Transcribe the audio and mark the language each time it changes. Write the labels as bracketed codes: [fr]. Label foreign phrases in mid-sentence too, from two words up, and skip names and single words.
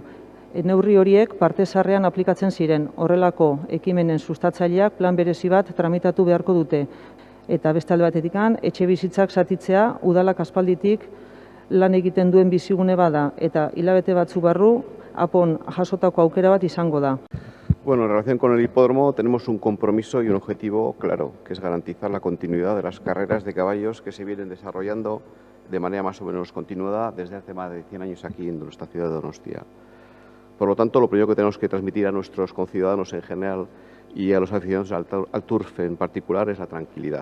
[eu] Neurri horiek parte zaharrean aplikatzen ziren, horrelako ekimenen sustatzaileak plan berezi bat tramitatu beharko dute. Eta beste alde batetik, etxebizitzak zatitzea udalak aspalditik lan egiten duen bizigune bada eta hilabete batzu barru apon jasotako aukera bat izango da. [es] Bueno, en relación con el hipódromo tenemos un compromiso y un objetivo claro, que es garantizar la continuidad de las carreras de caballos que se vienen desarrollando de manera más o menos continuada desde hace más de 100 años aquí en nuestra ciudad de Donostia. Por lo tanto, lo primero que tenemos que transmitir a nuestros conciudadanos en general y a los aficionados al turf en particular es la tranquilidad.